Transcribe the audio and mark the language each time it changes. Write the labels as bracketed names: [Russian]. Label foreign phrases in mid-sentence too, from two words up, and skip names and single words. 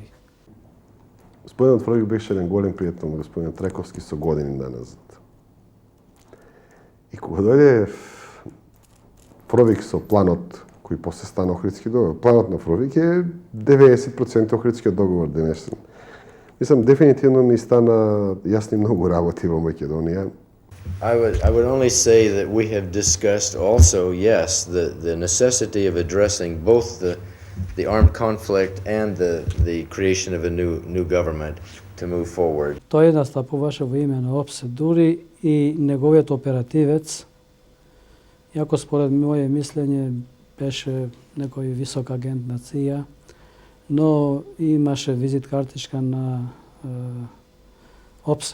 [Macedonian] Господинот Фровик беше еден голем пријател на господинот Трајковски со години назад. И кога дојде Фровик со планот кој после стана Охридски договор, планот на Фровик е 90% Охридскиот договор денешен. Мислам, дефинитивно ми стана јасни многу работи во Македонија. [English] I would only say that we have discussed also, yes, the necessity of addressing both the armed conflict and the creation of a new government to move forward. [Macedonian] Тој настапуваше во име на ОПСЕ, дури и неговиот оперативец, иако според моје мислење беше некој висок агент на ЦИА, но имаше визит картичка на ОПСЕ.